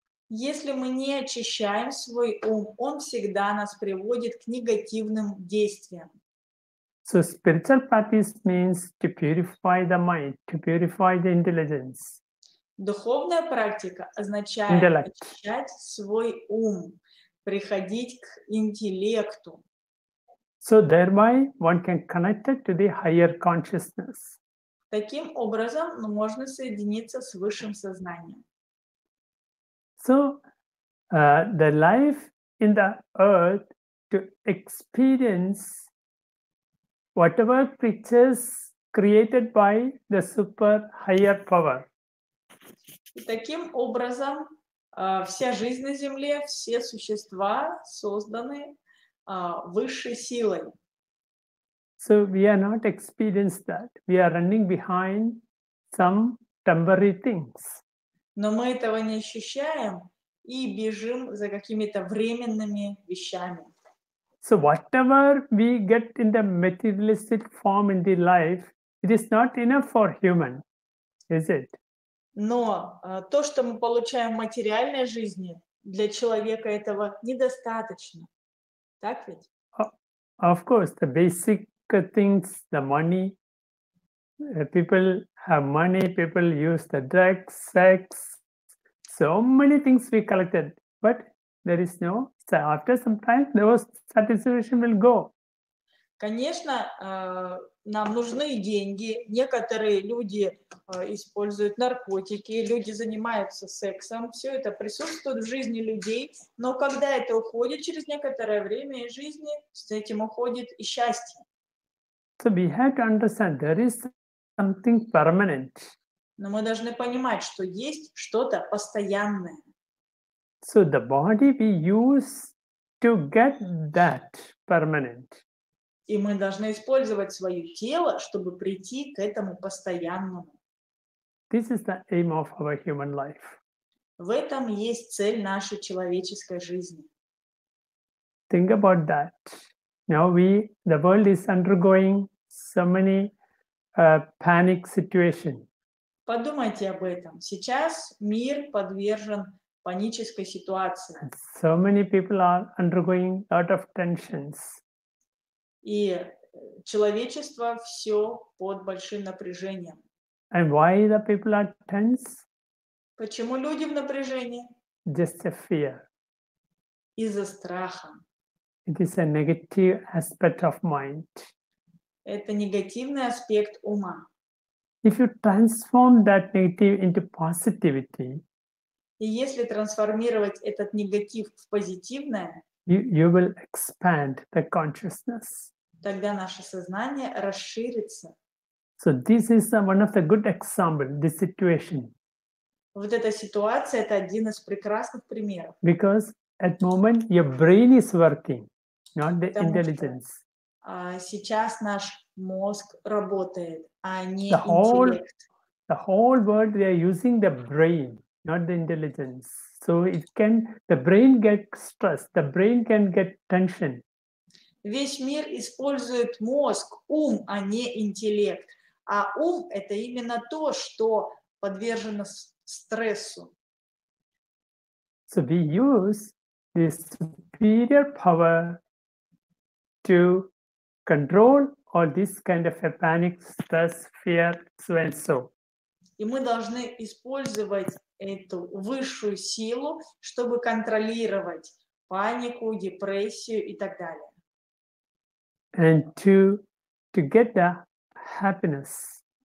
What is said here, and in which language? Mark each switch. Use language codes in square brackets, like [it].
[ru] Если мы не очищаем свой ум, он всегда нас приводит к негативным действиям. [en] So spiritual practice means to purify the mind, to purify the intelligence. [ru] Духовная практика означает очищать свой ум, приходить к интеллекту. [en] So thereby one can connect it to the higher consciousness. [ru] Таким образом, можно соединиться с высшим сознанием. [en] So the life in the earth to experience whatever creatures created by the super higher power. [ru] И таким образом, вся жизнь на Земле, все существа созданы высшей силой. [en] So we are not experienced that. We are running behind some temporary things. [ru] Но мы этого не ощущаем и бежим за какими-то временными вещами. [en] So whatever we get in the materialistic form in the life, it is not enough for human, is it? [ru] Но то, что мы получаем в материальной жизни, для человека этого недостаточно. Так ведь? [en] Of course, the basic things, the money, people have money, people use the drugs, sex, so many things we collected, but there is no, so after some time, those satisfaction will go. [ru] Конечно, нам нужны деньги. Некоторые люди используют наркотики, люди занимаются сексом. Все это присутствует в жизни людей. Но когда это уходит через некоторое время из жизни, с этим уходит и счастье. [en] So we have to understand there is something permanent. [ru] Но мы должны понимать, что есть что-то постоянное. [en] So the body we use to get that permanent. [ru] И мы должны использовать свое тело, чтобы прийти к этому постоянному. [en] This is the aim of our human life. В этом есть цель нашей человеческой жизни. Think about that. Now the world is undergoing so many panic situations. [ru] Подумайте об этом. Сейчас мир подвержен панической ситуации. [en] So many people are undergoing a lot of tensions. [ru] И человечество все под большим напряжением. [en] And why the people are tense? [ru] Почему люди в напряжении? [en] Just a fear. [ru] Из-за страха. [en] It is a negative aspect of mind. [ru] Это негативный аспект ума. [en] If you transform that negative into positivity, [ru] И если трансформировать этот негатив в позитивное, [en] you will expand the consciousness. [ru] тогда наше сознание расширится. [en] So this is one of the good example, this situation. [ru] Вот эта ситуация – это один из прекрасных примеров. [en] Because at moment your brain is working, not the [ru] Потому что, [en] intelligence. [ru] сейчас наш мозг работает, а не [en] The whole [ru] интеллект. [en] world we are using the brain, not the intelligence. So the brain get stressed, the brain can get tension. [ru] Весь мир использует мозг, ум, а не интеллект. А ум – это именно то, что подвержено стрессу. [en] So we use this superior power to control all this kind of a panic, stress, fear, so and so. [ru] И мы должны использовать эту высшую силу, чтобы контролировать панику, депрессию и так далее. [en] And to get the happiness.